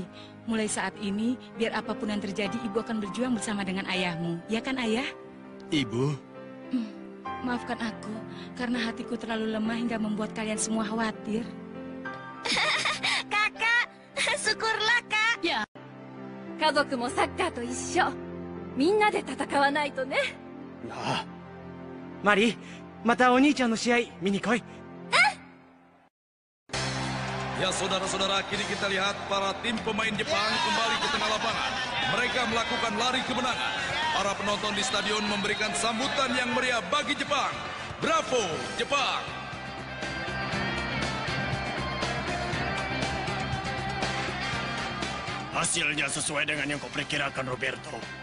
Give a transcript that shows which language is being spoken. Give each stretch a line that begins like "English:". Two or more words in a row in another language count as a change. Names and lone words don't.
Indonesian: Mulai saat ini, biar apapun yang terjadi, Ibu akan berjuang bersama dengan ayahmu. Ya kan, Ayah? Ibu? Maafkan aku, karena hatiku terlalu lemah hingga membuat kalian semua khawatir. Kakak, syukurlah, Kak. Ya.
Japanese: 家族もサッカーと一緒。みんなで戦わないとね。ああ。マリー、またお兄ちゃんの試合見に来い。
Indonesian: Ya saudara-saudara, kini kita lihat para tim pemain Jepang kembali ke tengah lapangan. Mereka melakukan lari kemenangan. Para penonton di stadion memberikan sambutan yang meriah bagi Jepang. Bravo, Jepang! Hasilnya sesuai dengan yang kau perkirakan, Roberto.